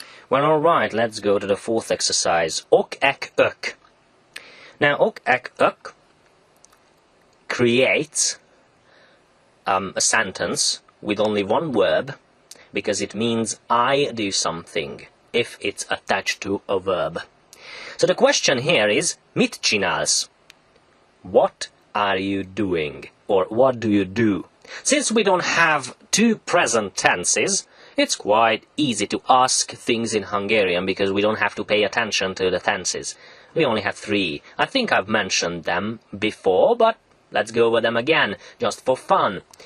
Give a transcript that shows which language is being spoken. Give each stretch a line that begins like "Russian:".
English: Well, alright, let's go to the fourth exercise. Ok, ek, ök. Now, ok, ek, ök creates a sentence with only one verb, because it means I do something if it's attached to a verb. So the question here is,
Hungarian: mit csinálsz?
English: What are you doing? Or what do you do? Since we don't have two present tenses, it's quite easy to ask things in Hungarian because we don't have to pay attention to the tenses. We only have three. I think I've mentioned them before, but let's go over them again, just for fun.